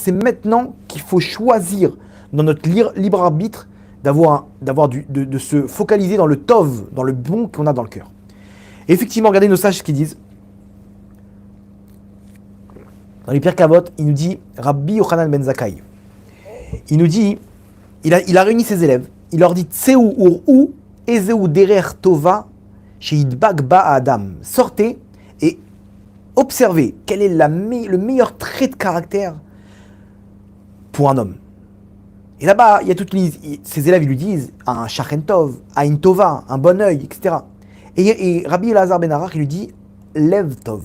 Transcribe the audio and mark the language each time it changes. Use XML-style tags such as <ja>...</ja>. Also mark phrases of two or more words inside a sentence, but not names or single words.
<fr>C'est maintenant qu'il faut choisir dans notre libre arbitre de se focaliser dans le tov, dans le bon qu'on a dans le cœur. Et effectivement, regardez nos sages ce qu'ils disent. Dans les Pirkei Avot, il nous dit Rabbi Yochanan ben Zakkai. Il nous dit, il a réuni ses élèves. Il leur dit</fr> <he>צאו וראו איזו דרך טובה שידבק בה אדם.</he> <fr>Sortez et observez quel est le meilleur trait de caractère pour un homme. Et là-bas, il y a ses élèves, ils lui disent un</fr> <he>שכן טוב,</he> <fr>un tova, un bon œil, etc. Et Rabbi Elazar ben Arach, il lui dit</fr> <he>לב טוב.</he>